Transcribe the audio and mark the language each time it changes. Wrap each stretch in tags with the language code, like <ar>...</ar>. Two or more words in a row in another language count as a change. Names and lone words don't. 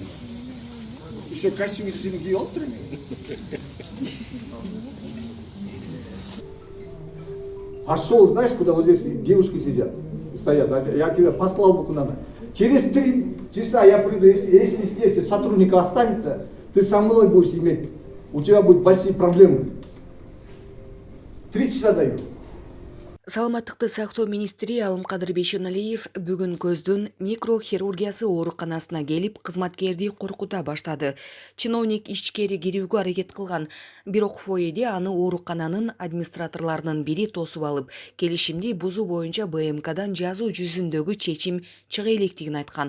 <ru>Еще костюм из семьи олтрами. Пошел, знаешь, куда вот здесь девушки сидят, стоят. Я тебя послал бы куда-то. Через 3 часа я приду, если здесь сотрудников останется, ты со мной будешь иметь, у тебя будут большие проблемы. 3 часа даю.</ru> <ky>Саламаттыкты сактоо министри Алымкадыр Бейшеналиев бүгүн көздүн микрохирургиясы ооруканасына келип кызматкерди коркута баштады. Чиновник ичкери кирүүгө аракет кылган, бирок фойеде аны оорукананын администраторлорунун бири тосуп алып, келишимди бузуу боюнча БМКдан жазуу жүзүндөгү чечим чыга электигин айткан.</ky>